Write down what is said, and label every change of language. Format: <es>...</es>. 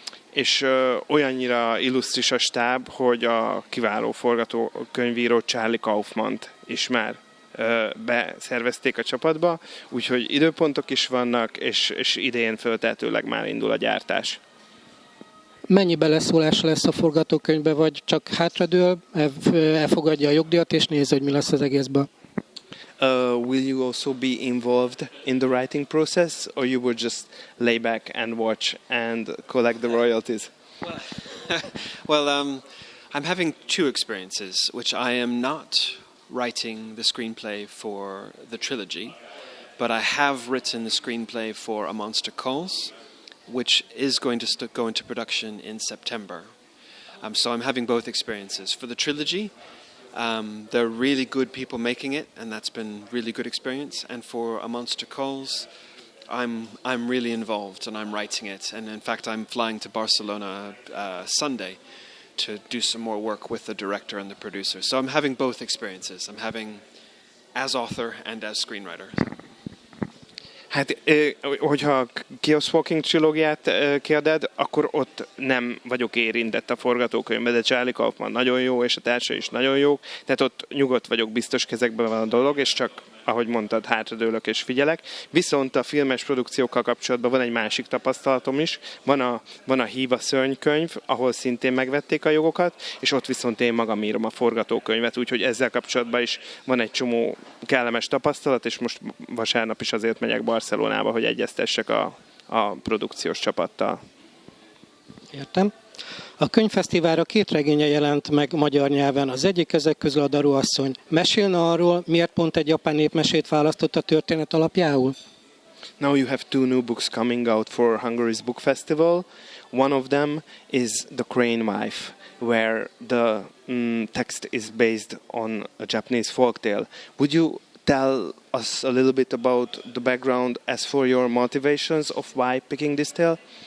<hu>és olyannyira illusztris a stáb, hogy a kiváló forgatókönyvíró Charlie Kaufmant is már beszervezték a csapatba, úgyhogy időpontok is vannak, és idén föltehetőleg már indul a gyártás. Mennyi beleszólása lesz a forgatókönyvbe, vagy csak hátradől, elfogadja a jogdíjat, és néz, hogy mi lesz az egészben?</hu> <en>Will you also be involved in the writing process, or you will just lay back and watch and collect the royalties? Well, I'm having two experiences, which I am not writing the screenplay for the trilogy, but I have written the screenplay for A Monster Calls, which is going to go into production in September. So I'm having both experiences. For the trilogy, there are really good people making it, and that's been really good experience. And for A Monster Calls, I'm really involved, and I'm writing it. And in fact, I'm flying to Barcelona Sunday to do some more work with the director and the producer. So I'm having both experiences. I'm having as author and as screenwriter.</en> <hu>Hát, hogyha Chaos Walking trilógiát kérded, akkor ott nem vagyok érintett a forgatókönyvben, de Charlie Kaufman nagyon jó, és a társai is nagyon jók, tehát ott nyugodt vagyok, biztos kezekben van a dolog, és csak, ahogy mondtad, hátradőlök és figyelek. Viszont a filmes produkciókkal kapcsolatban van egy másik tapasztalatom is, van a Hív a szörnykönyv, ahol szintén megvették a jogokat, és ott viszont én magam írom a forgatókönyvet, úgyhogy ezzel kapcsolatban is van egy csomó kellemes tapasztalat, és most vasárnap is azért megyek Barcelonába, hogy egyeztessek a produkciós csapattal. Értem. A könyvfesztiválra 2 regénye jelent meg magyar nyelven. Az egyik ezek közül a Daruasszony. Mesélne arról, miért pont egy japán népmesét választott a történet alapjául?</hu> <en>Now you have 2 new books coming out for Hungary's Book Festival. One of them is The Crane Wife, where the text is based on a Japanese folktale. Would you tell us a little bit about the background as for your motivations of why picking this tale?</en>